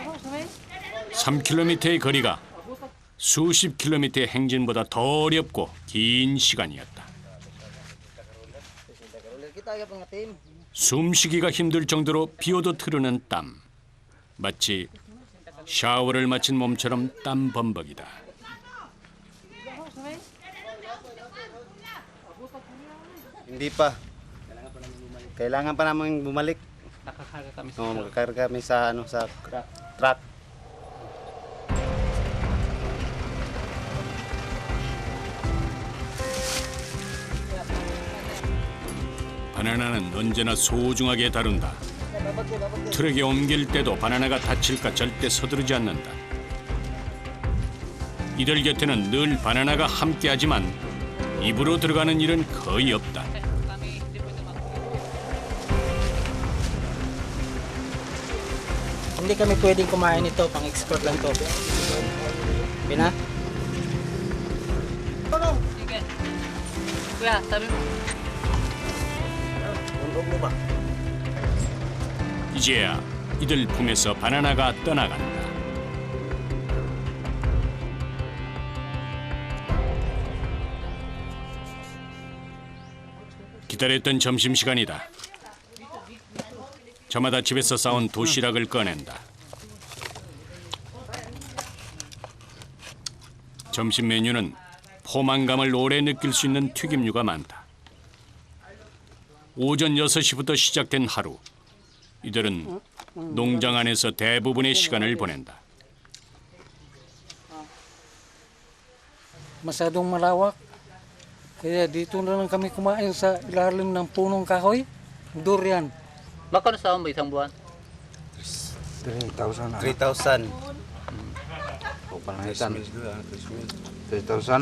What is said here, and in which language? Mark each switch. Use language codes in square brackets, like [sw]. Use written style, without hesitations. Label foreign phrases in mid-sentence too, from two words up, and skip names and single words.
[ko] 3km의 거리가 수십 킬로미터의 행진보다 더 어렵고 긴 시간이었다. 숨쉬기가 힘들 정도로 비오듯 흐르는 땀. 마치 샤워를 마친 몸처럼 땀 범벅이다. [tl] Hindi pa. Kailangan pa namin bumalik. Nakakarga kami sa Magkakarga kami sa sa truck. [ko] 바나나는 언제나 소중하게 다룬다. 트럭에 옮길 때도 바나나가 다칠까 절대 서두르지 않는다. 이들 곁에는 늘 바나나가 함께하지만 입으로 들어가는 일은 거의 없다. [tl] Hindi kami pwedeng kumain ito, pang-export lang to. Pina? Sige. Kuya, sabi mo. [ko] 이제야 이들 품에서 바나나가 떠나간다. 기다렸던 점심시간이다. 저마다 집에서 싸온 도시락을 꺼낸다. 점심 메뉴는 포만감을 오래 느낄 수 있는 튀김류가 많다. 오전 6시부터 시작된 하루. 이들은 농장 안에서 대부분의 시간을 보낸다. [tl] Masyadong malawak. Kaya dito na lang kami kumain sa ilalim ng punong kahoy, durian. Magkano sa mo isang buwan? 3,000. 3,000. O panahitan. 3,000.